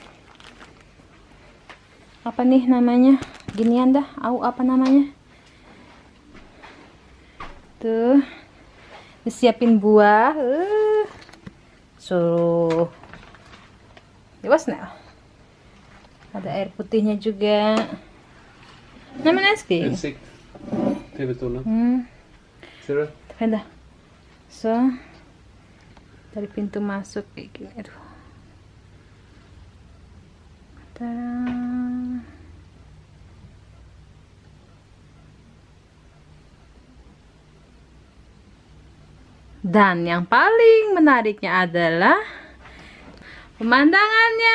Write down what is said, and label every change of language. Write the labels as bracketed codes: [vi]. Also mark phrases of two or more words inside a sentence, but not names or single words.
[id] Apa nih namanya? Ginian dah. Apa namanya? Tuh. Disiapin buah. So. Dewas nah. Ada air putihnya juga. Namanya ski. [sv] Insikt. TV-tunneln. Ser du? Vänta. Så. [id] Dari pintu masuk kayak gini. Aduh. Tada. Dan yang paling menariknya adalah pemandangannya.